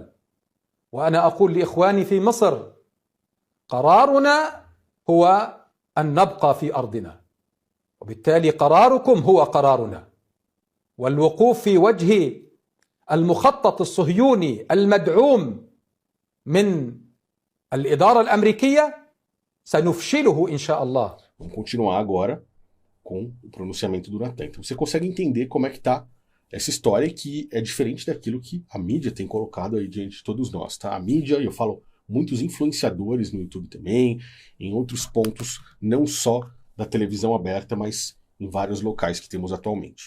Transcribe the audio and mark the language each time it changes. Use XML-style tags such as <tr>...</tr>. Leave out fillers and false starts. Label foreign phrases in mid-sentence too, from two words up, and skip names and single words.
<ar>وأنا أقول لإخواني في مصر قرارنا هو أن نبقى في أرضنا، وبالتالي قراركم هو قرارنا، والوقوف في وجه المخطط الصهيوني المدعوم من الإدارة الأمريكية سنفشله إن شاء الله.</ar> <pt>Vamos continuar agora com o pronunciamento do Natan. Então você consegue entender como é que está essa história, que é diferente daquilo que a mídia tem colocado aí diante de todos nós. Tá? A mídia, e eu falo muitos influenciadores no YouTube também, em outros pontos, não só da televisão aberta, mas em vários locais que temos atualmente.</pt>